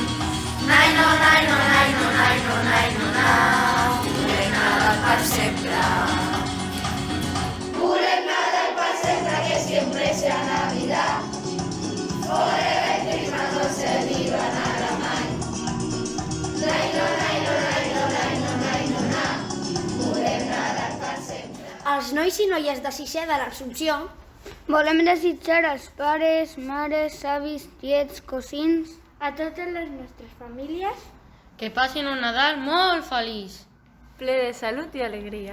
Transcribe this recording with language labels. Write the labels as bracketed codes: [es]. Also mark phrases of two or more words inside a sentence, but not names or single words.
[ca] Nai, no, nai, no, nai, no, nai, no, nai, no, nai. Volem Nadal per sempre. Volem Nadal per sempre, [es] que siempre sea Navidad. [en] Forever Christmas, [ca] no sé dir-ho en alemany. Nai, no, nai, no, nai, no, nai, no, nai, no, nai. Volem Nadal per sempre. Els nois i noies de sisè de l'Assumpció volem desitjar als pares, mares, avis, tiets, cosins, a totes les nostres famílies que passin un Nadal molt feliç, ple de salut i alegria.